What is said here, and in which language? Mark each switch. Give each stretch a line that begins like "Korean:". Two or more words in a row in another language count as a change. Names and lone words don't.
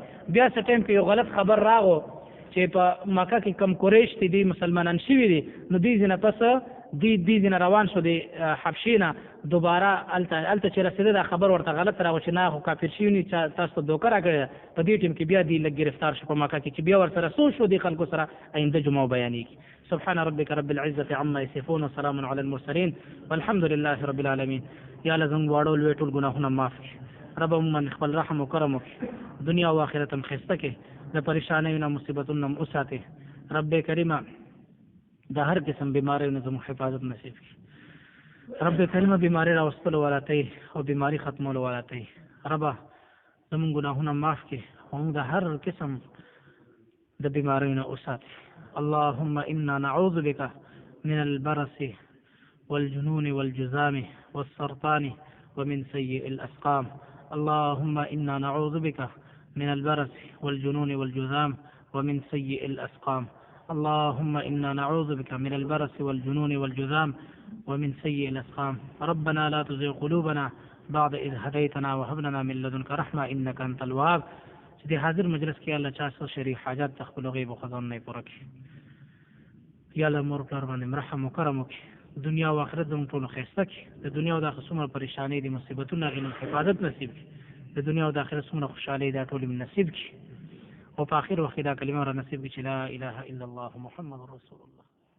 Pashto: بیا څه ټایم کې یو غلط خبر راغو چې په مکه کې کم قریش دي مسلمانان شوي دي، نو دوی ځینې پس دی ځینه روان شو د حبشې نه دوباره هلته چې رسېده دا خبر ورته غلط راغو چې نه خو کافر شوي ني تاسو ته دوکه راکړې په دې ټیم کې بیا دی لږ ګرفتار شو په مکه کې چې بیا ورسره څو شو دې خلکو سره آینده جمعه بیانېږي.
Arabic: سبحان ربك رب العزة عما يصفون وسلام على المرسلين والحمد لله رب العالمين.
Pashto: یا الله زموږ واړه لوی ټول ګناهونه معاف کړي، رب موږ خپل رحم او کرم وکړي، دنیا او آخرت هم ښایسته کړي، د پریشانیو نه مصیبتونو نه وساتي. رب کریمه د هر قسم بیماریو نه زموږ حفاظت نصیب کړي. رب کریمه بیماری راوستلو والا ته او بیماری ختمولو والا ته رب زموږ ګناهونه معاف کړي او موږ د هر قسم د بیماریو نه وساتي.
Arabic: اللهم انا نعوذ بك من البرص والجنون والجذام والسرطان ومن سيء الأسقام. اللهم إنا نعوذ بك من البرص والجنون والجذام ومن سيء الأسقام. اللهم إنا نعوذ بك من البرص والجنون والجذام ومن سيء الأسقام. ربنا لا تزغ قلوبنا بعد إذ هديتنا وهب لنا من لدنك رحمة إنك أنت الوهاب.
Pashto: چې د حاضر مجلس کې الله چا څه شری حاجات د خپلو غیب او خزانو نه پوره کړي. یا الله مور پلار باندې رحم او کرم وکړي، دنیا او آخرت زموږ ټولو ښایسته کړي، د دنیا او د آخرت څومره پریشانۍ دي مصیبتونه هغې نه حفاظت نصیب کړي، د دنیا او د آخرت څومره خوشحالۍ دا ټولې نصیب کړي او په آخر وخت دا کلمه را نصیب کړي چې
Arabic: لا اله الا الله محمد رسول الله.